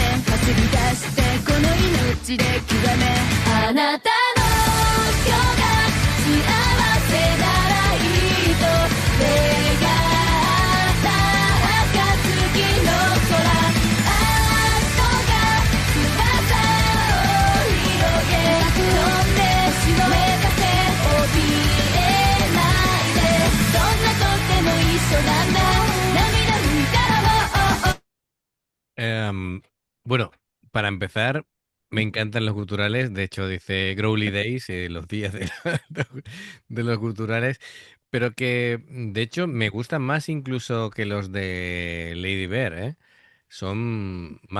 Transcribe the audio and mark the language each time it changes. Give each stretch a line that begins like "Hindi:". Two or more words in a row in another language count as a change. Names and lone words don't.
Japanese: 走り出してこの命で極めあなたの今日が幸せならいいと願った暁の空憧翼を広げ飛んで目指せ怯えないでそんなとっても一緒なんだ涙拭いたらもう
Spanish: Em, bueno, para empezar, me encantan los guturales. De hecho, dice Growly Days, los días de, de los guturales. Pero que, de hecho, me gustan más incluso que los de Lady Bear, ¿eh? Son más